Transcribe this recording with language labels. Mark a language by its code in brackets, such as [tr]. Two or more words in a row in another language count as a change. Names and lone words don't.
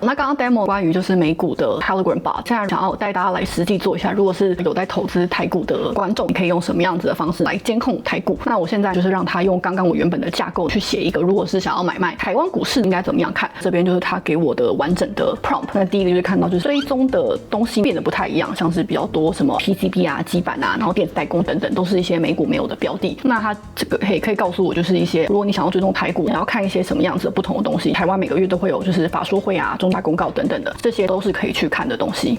[zh] 那剛剛 demo 關於就是美股的 Telegram bot，現在想要帶大家來實際做一下，如果是有在投資台股的觀眾，你可以用什麼樣子的方式來監控台股？那我現在就是讓他用剛剛我原本的架構去寫一個，如果是想要買賣台灣股市應該怎麼樣看？這邊就是他給我的完整的 prompt。那第一個就是看到就是追蹤的東西變得不太一樣，像是比較多什麼 PCB 啊、基板啊，然後電子代工等等，都是一些美股沒有的標的。那它這個可以告訴我，就是一些如果你想要追蹤台股，你要看一些什麼樣子的不同的東西。台灣每個月都會有就是法說會啊、重大公告等等的，這些都是可以去看的東西。